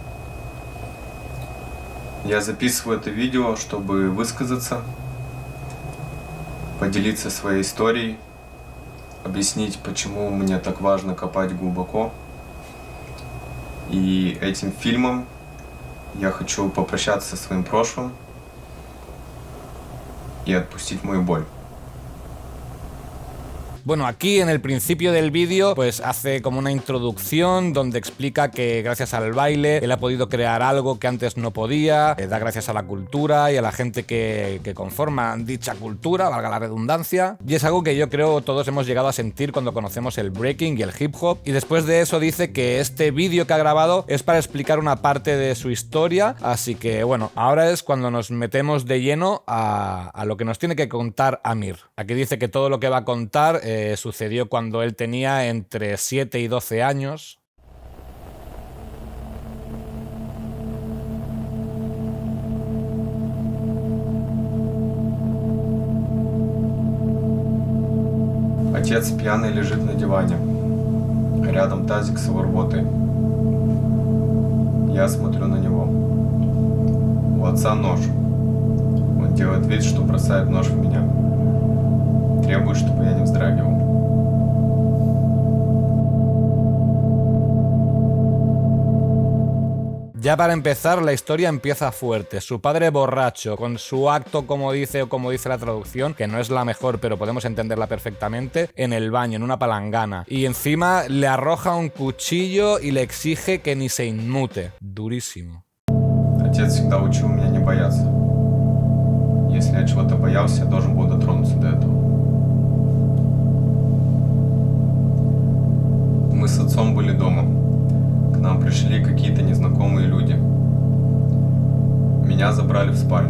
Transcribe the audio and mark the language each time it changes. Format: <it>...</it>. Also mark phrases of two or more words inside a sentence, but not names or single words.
<ru>Я записываю это видео, чтобы высказаться, поделиться своей историей, объяснить, почему мне так важно копать глубоко. И этим фильмом я хочу попрощаться со своим прошлым y отпустить мою боль.</ru> <es>Bueno, aquí en el principio del vídeo pues hace como una introducción donde explica que gracias al baile él ha podido crear algo que antes no podía, da gracias a la cultura y a la gente que conforman dicha cultura, valga la redundancia, y es algo que yo creo todos hemos llegado a sentir cuando conocemos el breaking y el hip hop, y después de eso dice que este vídeo que ha grabado es para explicar una parte de su historia, así que bueno, ahora es cuando nos metemos de lleno a lo que nos tiene que contar Amir. Aquí dice que todo lo que va a contar sucedió cuando él tenía entre 7 y 12 años.</es> <ru>Отец пьяный лежит на диване. Рядом тазик с его рвотой. Я смотрю на него. У отца нож. Он делает вид, что бросает нож в меня. Требует, чтобы я не вздрагивал.</ru> <es>Ya para empezar, la historia empieza fuerte. Su padre borracho, con su acto, como dice la traducción, que no es la mejor, pero podemos entenderla perfectamente, en el baño, en una palangana. Y encima le arroja un cuchillo y le exige que ni se inmute. Durísimo.</es> <ru>Отец всегда учил меня не бояться. Если я чего-то боялся, я должен был дотронуться до этого. Мы с отцом были дома. К нам пришли какие-то незнакомые люди. Меня забрали в спальню.</ru>